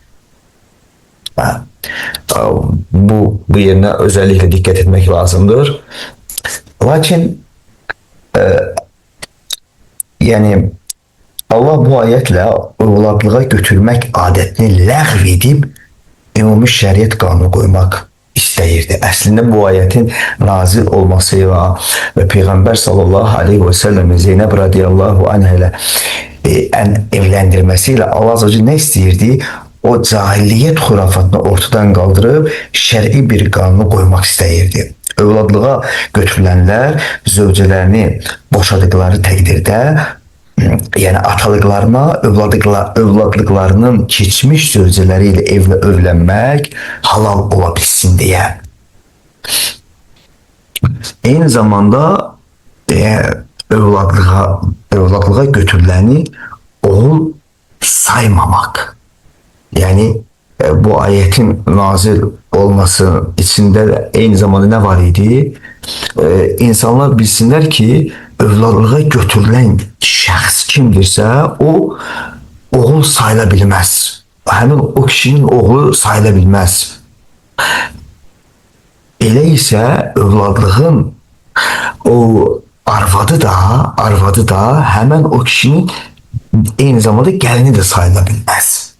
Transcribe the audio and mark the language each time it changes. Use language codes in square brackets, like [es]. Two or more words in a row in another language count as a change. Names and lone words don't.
[tr] Bu yerine özellikle dikkat etmek lazımdır. Lakin yani Allah bu ayetle evlatlığa götürmek adetini [az] ləğv edib ümumi şəriət qanunu qoymaq istəyirdi. [tr] Əslində bu ayetin nazil olmasıyla ve Peygamber [ar] sallallahu aleyhi ve sellem [tr] Zeynep [ar] radıyallahu anha [tr] ile evlendirmesiyle Allah [ar] Azze ve Celle [tr] ne istəyirdi? [az] o cahiliyyət xurafatını ortadan qaldırıb şər'i bir qanunu qoymaq istəyirdi. Övladlığa götürülənlər zövcələrini boşadıqları təqdirdə, yəni atalıqlarına övladlıqlarının keçmiş zövcələri ilə evlənmək halal ola bilsin deyə. Eyni zamanda övladlığa götürüləni oğul saymamak. [tr] Yani bu ayetin nazil olması içinde de aynı zamanda ne var idi? [az] İnsanlar bilsinler ki övladlığa götürülen şəxs kimdirsə o oğul sayıla bilməz. Həmin o kişinin oğlu sayıla bilməz. Elə isə övladlığın o arvadı da hemen o kişinin aynı zamanda gəlini de sayıla bilməz.